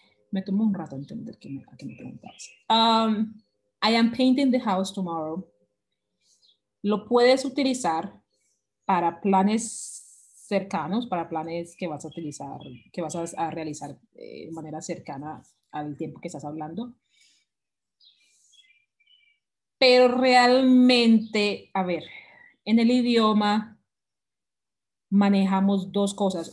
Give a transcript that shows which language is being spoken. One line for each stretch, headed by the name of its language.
Spanish: Me tomó un rato entender a qué me preguntabas.
English: I am painting the house tomorrow.
Spanish: Lo puedes utilizar para planes cercanos, para planes que vas a utilizar, que vas a realizar de manera cercana al tiempo que estás hablando. Pero realmente, a ver, en el idioma manejamos dos cosas.